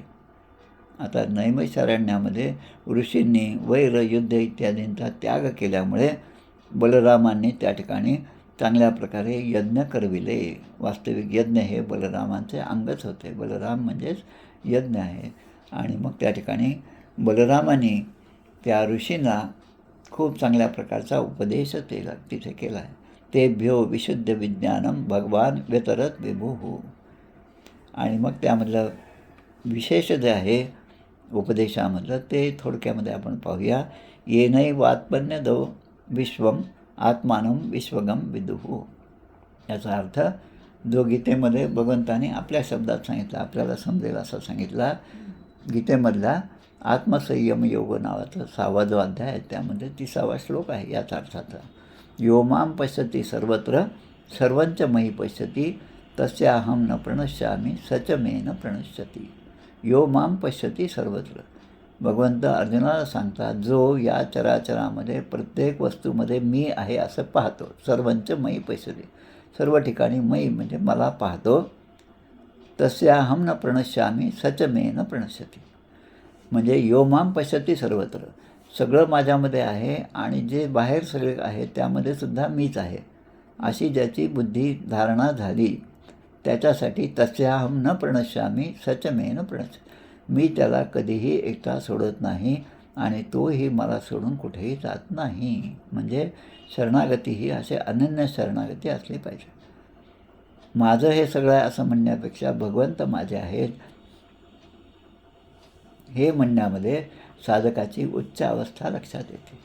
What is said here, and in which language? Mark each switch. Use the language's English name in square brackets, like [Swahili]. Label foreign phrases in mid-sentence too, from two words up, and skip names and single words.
[Marathi] आता नैमिषारण्यामध्ये ऋषींनी वैर, युद्ध इत्यादींचा त्याग केल्यामुळे बलरामांनी त्या ठिकाणी चांगल्या प्रकारे यज्ञ करविले. वास्तविक यज्ञ हे बलरामांचे अंगच होते. बलराम म्हणजेच यज्ञ आहे. आणि मग त्या ठिकाणी बलरामांनी त्या ऋषींना खूप चांगल्या प्रकारचा उपदेश तिथे केला आहे. [Sanskrit] तेभ्यो विशुद्ध विज्ञानम भगवान व्यतरत विभुः. [Marathi] आणि मग त्यामधलं विशेष जे आहे उपदेशामधलं ते थोडक्यामध्ये आपण पाहूया. [Sanskrit] येनैवात्मन्यदो विश्वम आत्मानं विश्वगम विदुः. [Marathi] याचा अर्थ जो गीतेमध्ये भगवंताने आपल्या शब्दात सांगितला, आपल्याला समजेल असा सांगितला. गीतेमधला आत्मसंयम योग नावाचा 6वा जो अध्याय आहे त्यामध्ये 30वा श्लोक आहे. याचा अर्थाचा [Sanskrit] यो मां पश्यति सर्वत्र सर्वंच मयि पश्यति तस्याहं न प्रणश्यामि सच मे न प्रणश्यति. यो मां पश्यति सर्वत्र. [Marathi] भगवंत अर्जुनाला सांगतात, जो या चराचरामध्ये प्रत्येक वस्तूमध्ये मी आहे असं पाहतो. [Sanskrit] सर्वंच मयि पश्यति, [Marathi] सर्व ठिकाणी मयि म्हणजे मला पाहतो. [Sanskrit] तस्याहं न प्रणश्यामि सच मे न प्रणश्यति. म्हणजे यो मां पश्यति सर्वत्र, [Marathi] सगळं माझ्यामध्ये आहे आणि जे बाहेर सगळे आहे त्यामध्ये सुद्धा मीच आहे अशी ज्याची बुद्धी धारणा झाली त्याच्यासाठी [Sanskrit] तस्याहं न प्रणश्यामि सच मे न प्रणश्यति. [Marathi] मी त्याला कधीही एकटा सोडत नाही आणि तोही मला सोडून कुठेही जात नाही. म्हणजे शरणागती ही असे अनन्य शरणागती असली पाहिजे. माझं हे सगळं आहे असं म्हणण्यापेक्षा भगवंत माझे आहेत हे म्हणण्यामध्ये साधकाची उच्च अवस्था लक्षात येते.